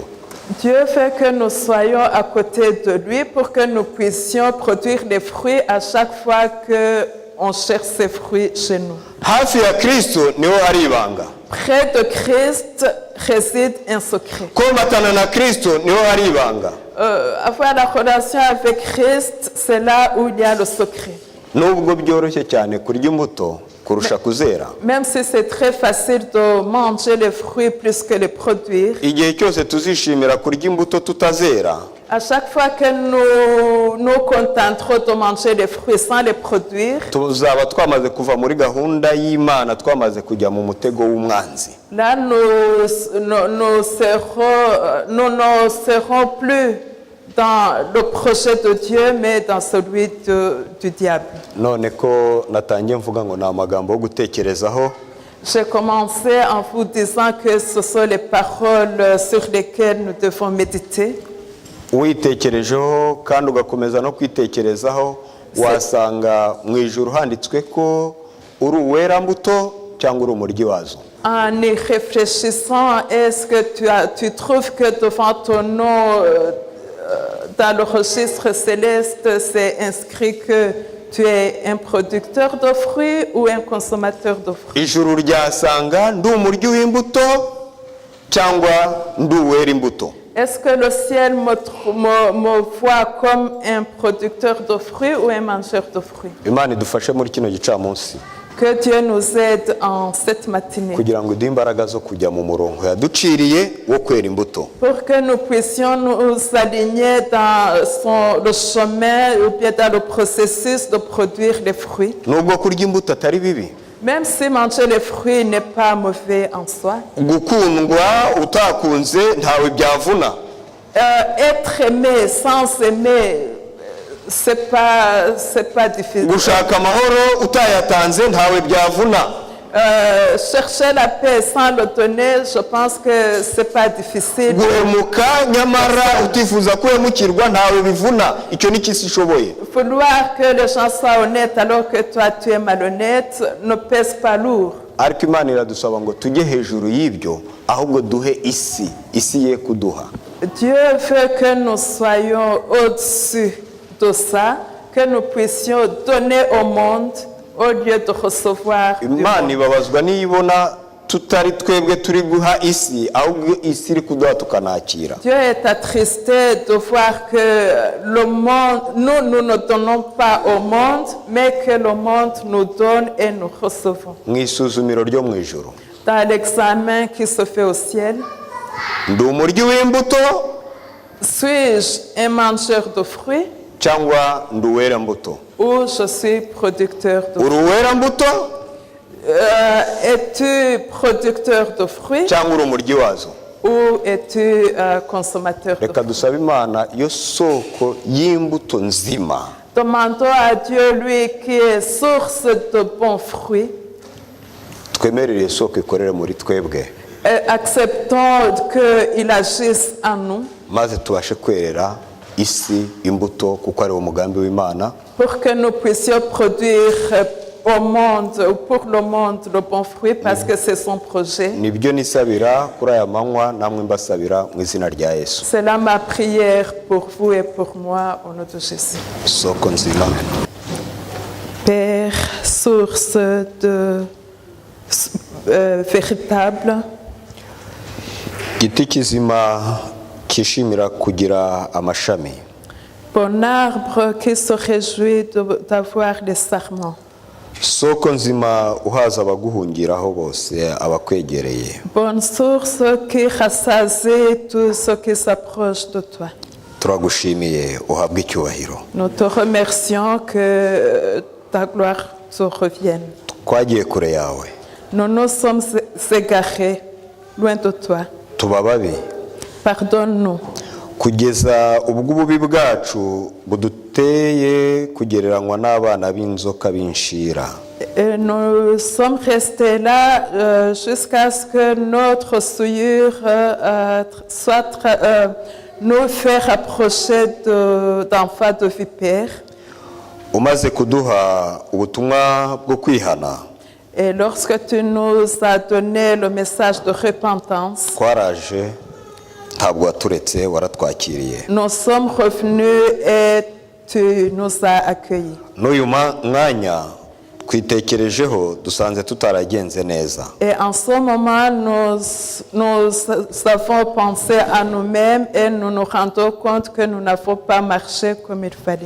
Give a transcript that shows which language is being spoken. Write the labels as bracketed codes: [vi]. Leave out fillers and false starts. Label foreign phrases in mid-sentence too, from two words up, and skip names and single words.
[fr] Dieu veut que nous soyons à côté de lui pour que nous puissions produire des fruits à chaque fois qu'on cherche ces fruits chez nous. [rw] Hafi ya Kristo niho hari ibanga. [fr] Près de Christ réside un secret. [rw] Komatana na Kristo niho hari ibanga. [fr] Avoir la relation avec Christ, c'est là où il y a le secret. [rw] Nubwo byoroshye cyane kurya imbuto kurusha kuzera. [fr] Même si c'est très facile de manger les fruits plus que les produire, [rw] Igihe cyose tuzishimira kurya imbuto tutazera, [fr] à chaque fois que nous nous contenterons de manger les fruits sans les produire, [rw] tuzaba twamaze kuva muri gahunda y'Imana, twamaze kujya mu mutego w'umwanzi. [fr] là nous ne serons plus dans le projet de Dieu, mais dans celui du diable. [rw] None ko natangiye mvuga ngo na amagambo yo gutekerezaho, [fr] J'ai commencé en vous disant que ce sont les paroles sur lesquelles nous devons méditer. [rw] witekerejeho kandi ugakomeza no kwitekerezaho, wasanga mu ijuru handitswe ko uri uwera mbuto cyangwa uri umuryi wazo. [fr] En y réfléchissant, est-ce que tu trouves que devant ton nom, dans le registre céleste, c'est inscrit que tu es un producteur de fruits ou un consommateur de fruits? [rw] Ijuru ryasanga ndi umuryi w'imbuto cyangwa ndi uwera imbuto. [fr] Est-ce que le ciel me voit comme un producteur de fruits ou un mangeur de fruits? [rw] Imana idufashe muri kino gicamunsi [fr] Que Dieu nous aide en cette matinée [rw] kugira ngo iduhe imbaraga zo kujya mu murongo yaduciriye wo kwera imbuto. [fr] pour que nous puissions nous aligner dans le chemin ou bien dans le processus de produire les fruits. [rw] Nubwo kurya imbuto atari bibi, [fr] Même si manger les fruits n'est pas mauvais en soi, [rw] gukundwa utakunze ntawe byavuna. [fr] être aimé sans aimer, c'est pas difficile. [rw] Gushaka amahoro utayatanze ntawe byavuna. [fr] Chercher la paix sans le donner, je pense que c'est pas difficile. [rw] Guhemuka nyamara utifuza kuhemukirwa ntawe bivuna. Icyo ni kisi ishoboye. [fr] Vouloir que les gens soient honnêtes alors que toi tu es malhonnête ne pèse pas lourd. [rw] Ariko Imana iradusaba ngo tujye hejuru y'ibyo, ahubwo duhe isi ye kuduha. [fr] Dieu veut que nous soyons au-dessus de ça, que nous puissions donner au monde au lieu de recevoir du Imana monde. [rw] ibabazwa niyibona tutari twebwe turi guha isi, ahubwo isi iri kuduha tukanakira. [fr] Dieu est attristé de voir que le monde, nous ne donnons pas au monde, mais que le monde nous donne et nous recevons. [rw] Mu isuzumiro ryo mu ijuru, [fr] Dans l'examen qui se fait au ciel, [rw] ndi umuryi w'imbuto [fr] suis-je un mangeur de fruits [rw] cyangwa ndi uwera mbuto? [fr] ou je suis producteur de Uri fruits? [rw] uwera mbuto [fr] Es-tu producteur de fruits [rw] cyangwa uri umuryi wazo? [fr] ou es-tu consommateur de Reka fruits? [rw] dusabe Imana yo soko y'imbuto nzima, [fr] Demandons à Dieu, lui qui est source de bons fruits, [rw] twemerere iyo soko ikorere muri twebwe, [fr] acceptons qu'il agisse en nous [rw] maze tubashe kwerera isi imbuto kuko ari umugambi w'Imana. [fr] pour que nous puissions produire au monde, ou pour le monde, le bon fruit parce que c'est son projet. [rw] Nibyo nisabira kuri aya manywa, namwe mbasabira mu izina rya Yesu. [fr] C'est là ma prière pour vous et pour moi au nom de Jésus. [rw] Soko nzima, [fr] Père, source de véritable, [rw] giti kizima kishimira kugira amashami, [fr] bon arbre qui se réjouit d'avoir les sarments, [rw] soko nzima uhaza abaguhungiraho bose abakwegereye. [fr] bonne source qui rassasie tout ce qui s'approche de toi. [rw] turagushimiye uhabwe icyubahiro. [fr] Nous te remercions que ta gloire te revienne. [rw] Twagiye kure yawe, [fr] Nous nous sommes égarés loin de toi. [rw] tuba babi [fr] Pardonne-nous. [rw] kugeza ubwo ububi bwacu buduteye kugereranywa n'abana b'inzoka b'inshira. [fr] Et nous sommes restés là jusqu'à ce que notre souillure nous fait rapprocher d'enfants de vipères. [rw] Umaze kuduha ubutumwa bwo kwihana, [fr] Et lorsque tu nous as donné le message de repentance, [rw] twaraje ntabwo waturetse, waratwakiriye. [fr] nous sommes revenus et tu nous as accueillis. [rw] N'uyu mwanya twitekerejeho dusanze tutaragenze neza. [fr] Et en ce moment, nous avons pensé à nous-mêmes et nous nous rendons compte que nous n'avons pas marché comme il fallait.